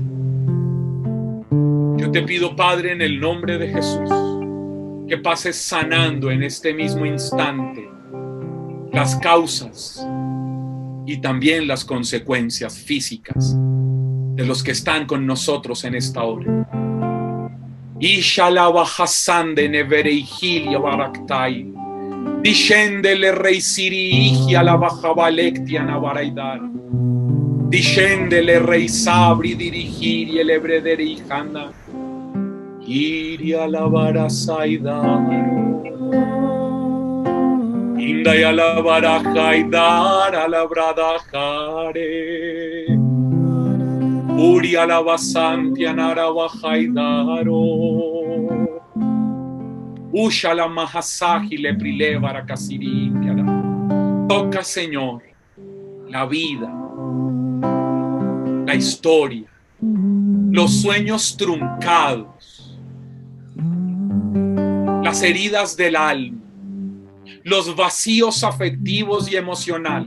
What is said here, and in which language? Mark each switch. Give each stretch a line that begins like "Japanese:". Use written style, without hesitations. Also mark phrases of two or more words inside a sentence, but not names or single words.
Spanish: Yo te pido, Padre, en el nombre de Jesús, que pases sanando en este mismo instante las causas y también las consecuencias físicas de los que están con nosotros en esta hora. Ishalava Hassan de Nevereihilia Baraktai, Dishendele Reisiri Igia la Bajabalektia Navaraidar, Dishendele Reisabri dirigir el Ebrederijana. Iria la barasaidaro, Indaya la barajaidara la bradajare, Uria la basantia nara bajaidaro, Usha la mahasaji le prilevara casirikiara. Toca, Señor, la vida, la historia, los sueños truncados, las heridas del alma, los vacíos afectivos y emocionales.